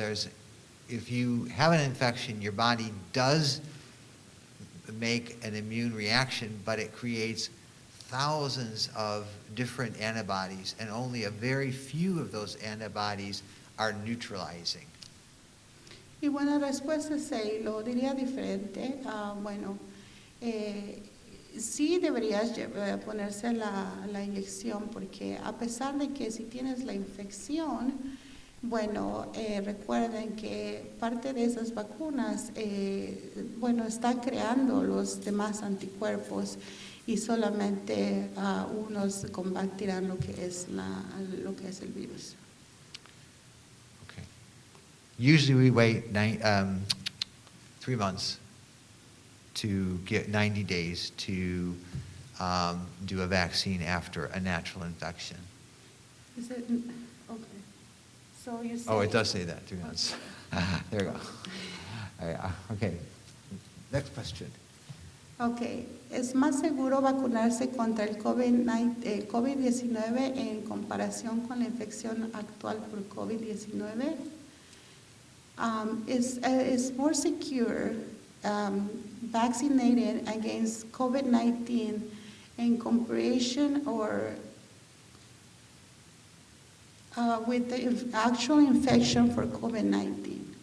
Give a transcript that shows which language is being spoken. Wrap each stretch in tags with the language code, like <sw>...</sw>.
<en>If you have an infection, your body does make an immune reaction, but it creates thousands of different antibodies, and only a very few of those antibodies are neutralizing.</en> <es>Y bueno, la respuesta es sí, lo diría diferente. Bueno, sí deberías ponerse la inyección, porque a pesar de que si tienes la infección, bueno, recuerden que parte de esas vacunas, bueno, están creando los demás anticuerpos y solamente unos combatirán lo que es el virus.</es> <en>Okay. Usually we wait 3 months to get 90 days to do a vaccine after a natural infection. Is it, okay. So you say, Oh, it does say that, 3 months. There you go. Okay, next question.</en> <es>Okay, ¿es más seguro vacunarse contra el COVID-19 en comparación con la infección actual por COVID-19?</es> <en>Is more secure vaccinated against COVID-19 in comparison or with the actual infection for COVID-19?</en>